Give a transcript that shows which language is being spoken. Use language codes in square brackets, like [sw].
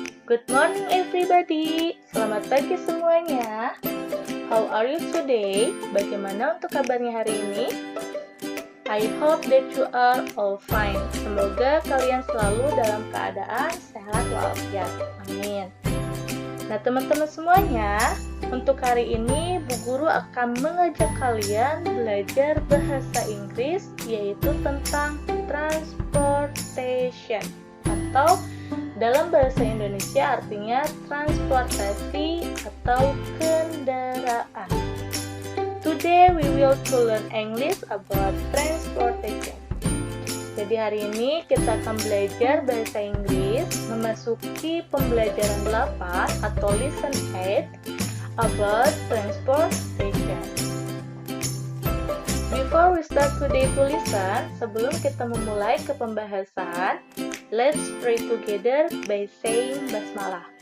[en] Good morning everybody. [id] Selamat pagi semuanya. [en] How are you today? [id] Bagaimana untuk kabarnya hari ini? [en] I hope that you are all fine. [id] Semoga kalian selalu dalam keadaan sehat walafiat. Amin. Nah, teman-teman semuanya, untuk hari ini Bu Guru akan mengajak kalian belajar bahasa Inggris, yaitu tentang transportation, atau dalam bahasa Indonesia artinya transportasi atau kendaraan. [en] Today we will to learn English about transportation. [id] Jadi hari ini kita akan belajar bahasa Inggris memasuki pembelajaran 8 atau [en] lesson 8 about transportation. Before we start today to listen, [id] sebelum kita memulai ke pembahasan, [en] let's pray together by saying basmalah.